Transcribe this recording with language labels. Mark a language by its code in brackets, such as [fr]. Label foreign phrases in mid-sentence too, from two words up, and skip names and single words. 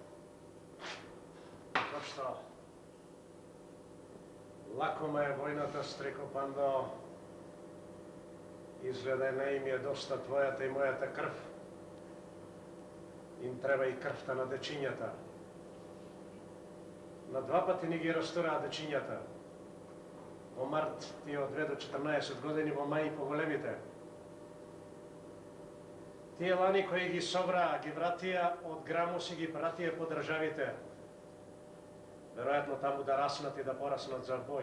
[mk] Зашто? Лакома е војната, Стрико Пандо. Изгледа не им е доста твојата и мојата крв. Им треба и крвта на дечињата. На два пати ни ги растора дечињата. Во март ти од 2 до 14 години, во мај поголемите. Тие лани кои ги собра, ги вратија од грамуси, ги пратија по државите. Веројатно таму да раснат и да пораснат за бој.